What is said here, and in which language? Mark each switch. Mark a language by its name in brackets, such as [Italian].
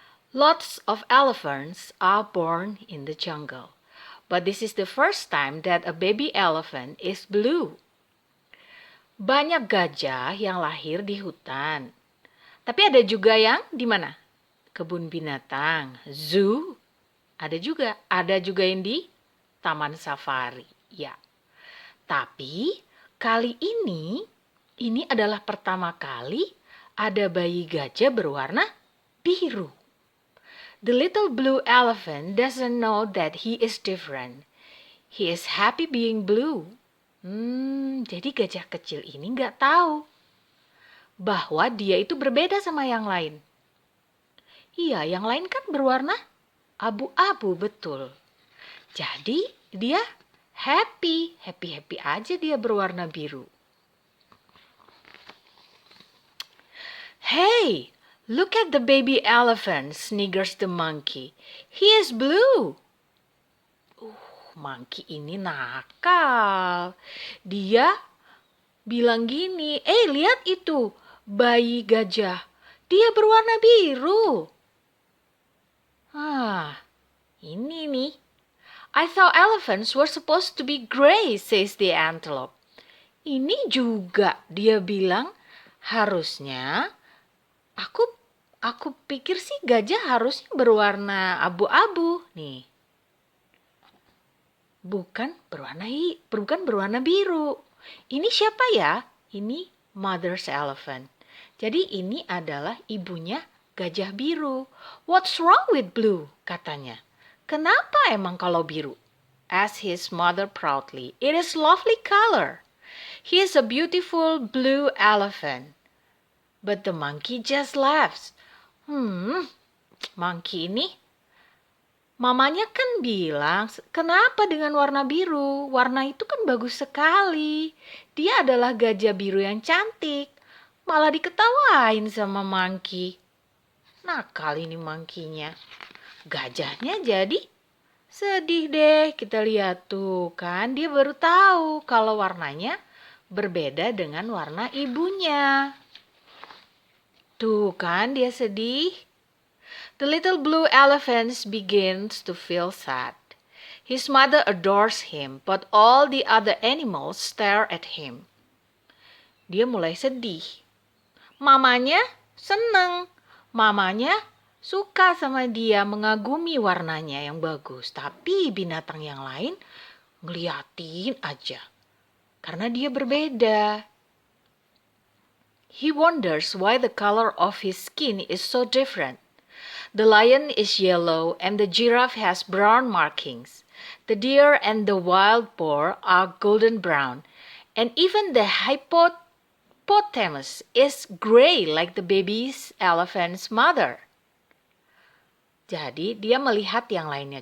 [English] Lots of elephants are born in the jungle, but this is the first time that a baby elephant is blue. [Indonesian] Banyak gajah yang lahir di hutan. Tapi ada juga yang di mana? Kebun binatang, zoo. Ada juga yang di taman safari. Ya. Tapi kali ini adalah pertama kali ada bayi gajah berwarna biru. [English] The little blue elephant doesn't know that he is different. He is happy being blue. [Indonesian] Jadi gajah kecil ini nggak tahu bahwa dia itu berbeda sama yang lain. Iya, yang lain kan berwarna abu-abu, betul. Jadi dia happy aja dia berwarna biru. [English] Hey, look at the baby elephant, sniggers the monkey. He is blue. [Indonesian] Monkey ini nakal. Dia bilang gini, lihat itu, bayi gajah. Dia berwarna biru. Ini nih. [English] I thought elephants were supposed to be gray, says the antelope. [Indonesian] Ini juga dia bilang, harusnya aku pikir sih gajah harusnya berwarna abu-abu nih. Bukan berwarna biru. Ini siapa ya? Ini mother's elephant. Jadi ini adalah ibunya gajah biru. [English] What's wrong with blue? [Indonesian] Katanya. Kenapa emang kalau biru? [English] Asked his mother proudly. It is lovely color. He is a beautiful blue elephant. But the monkey just laughs. [Indonesian] Monkey ini, mamanya kan bilang, kenapa dengan warna biru? Warna itu kan bagus sekali. Dia adalah gajah biru yang cantik. Malah diketawain sama monkey. Nakal ini monkey-nya. Gajahnya jadi sedih deh. Kita lihat tuh kan, dia baru tahu kalau warnanya berbeda dengan warna ibunya. Tuh kan dia sedih. [English] The little blue elephant begins to feel sad. His mother adores him, but all the other animals stare at him. [Indonesian] Dia mulai sedih. Mamanya seneng. Mamanya suka sama dia, mengagumi warnanya yang bagus. Tapi binatang yang lain ngeliatin aja. Karena dia berbeda. [English] He wonders why the color of his skin is so different. The lion is yellow and the giraffe has brown markings. The deer and the wild boar are golden brown. And even the hippopotamus is gray like the baby elephant's mother. [Indonesian] Jadi dia melihat yang lainnya.